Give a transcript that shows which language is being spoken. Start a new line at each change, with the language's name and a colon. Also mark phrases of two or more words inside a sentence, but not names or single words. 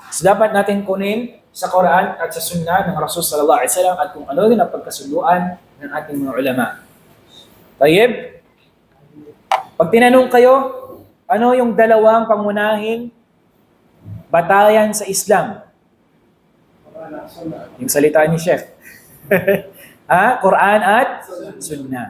Filipino: So dapat natin kunin sa Quran at sa Sunnah ng Rasul
Arabic: صلى الله عليه وسلم
Filipino: at kung ano rin ang pagkasunduan ng ating mga ulama. Tayyib? Pag tinanong kayo, ano yung dalawang pangunahing batayan sa Islam? Yung salita ni Sheikh. Quran at Sunnah.